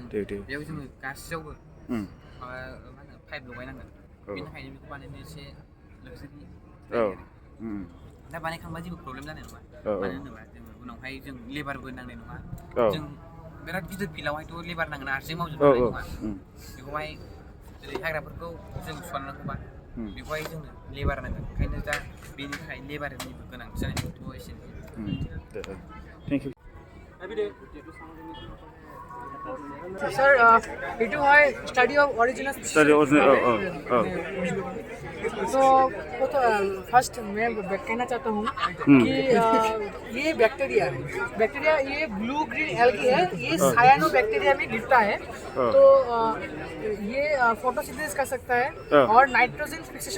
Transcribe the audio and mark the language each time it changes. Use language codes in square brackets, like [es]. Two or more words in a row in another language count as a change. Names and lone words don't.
[brx] बेयाव जोङो गासैयावबो माबा मा होनो पाइप लगायनांगोन बेनि थाखायनो बेखौ बानायनो एसे लक्जारि दा बानायखांबा जेबो प्रब्लेम जानाय नङा मानो होनोबा जोङो उनावहाय जों लेबारबो नांनाय नङा जों बिराद गिदिर फिल्डआवहायथ' लेबार नांगोन हारसिं मावजोबनो हानाय नङा बेखौहाय जेरै हाग्राफोरखौ जों सननांगौबा बेखौहाय जोंनो लेबार नांगोन ओंखायनो दा बेनि थाखाय लेबारनिबो गोनांथि जानायथ' एसेनोसै [en] thank you Sir, it was study of original species. [hi] तो फर्स्ट मैं कहना चाहता हूँ कि ये बैक्टीरिया है ये [en] blue green algae [hi] है ये [en] cyano bacteria [hi] में गिरता है तो ये फोटोसिंथेसिस कर सकता है और [en] nitrogen fixation